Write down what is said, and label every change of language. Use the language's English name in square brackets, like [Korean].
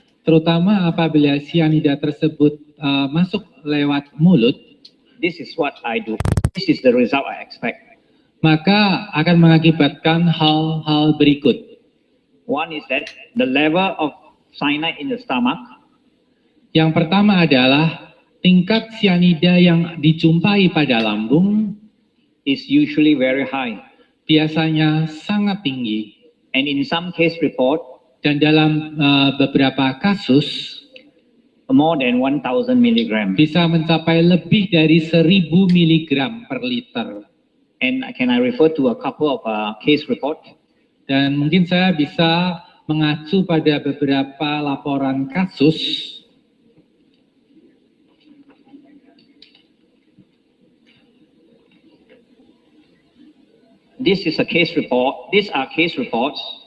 [Indonesian] terutama apabila cyanida tersebut masuk lewat mulut, [English] this is what I do. This is the result I expect. [Indonesian] maka akan mengakibatkan hal-hal berikut. [English] One is that the level of cyanide in the stomach [Indonesian] Yang pertama adalah tingkat sianida yang dijumpai pada lambung [English] is usually very high. [Indonesian] biasanya sangat tinggi. [English] And in some case report, [Indonesian] Dan dalam beberapa kasus [English] more than 1,000 milligram. [Indonesian] bisa mencapai lebih dari 1000 mg per liter. [English] And can I refer to a couple of case report? [Indonesian] Dan mungkin saya bisa mengacu pada beberapa laporan kasus. [English] This is a case report. These are case reports